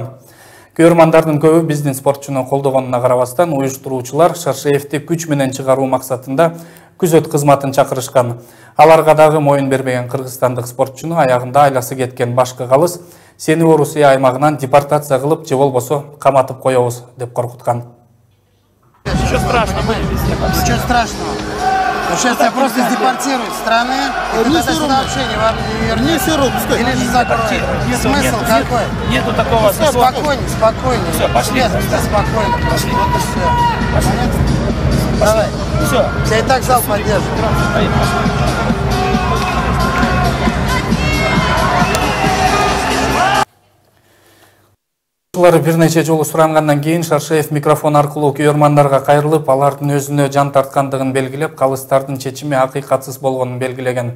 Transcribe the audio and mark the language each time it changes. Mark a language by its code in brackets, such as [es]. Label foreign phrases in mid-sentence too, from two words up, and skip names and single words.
[ky] Көрөрмандардын көбү биздин спортчуну колдогонуна карабастан, уюштуруучулар Шаршеевди күч менен чыгаруу максатында күзөт кызматын чакырышкан. Аларга дагы моюн бербеген кыргызстандык спортчуну аягында айласы кеткен башкы калыс сени Орусия аймагынан депортация кылып, же болбосо каматып коебуз деп коркуткан. [ru] Ничего страшного. Ничего страшного. Сейчас тебя просто депортируют с страны, и ты это сообщение вам не вернешь. Или же закроют. Смысл какой? Нету такого. Спокойнее, спокойнее. Все, пошли. Спокойно. Пошли. Вот и все. Пошли. Давай. Все. Тебя и так зал поддержит. [ky] Бир нече жолу сурангандан кийин Шаршеев микрофон аркылуу көрөрмандарга кайрылып, алардын өзүнө жан тарткандыгын белгилеп, калыстардын чечими акыйкатсыз болгонун белгилеген.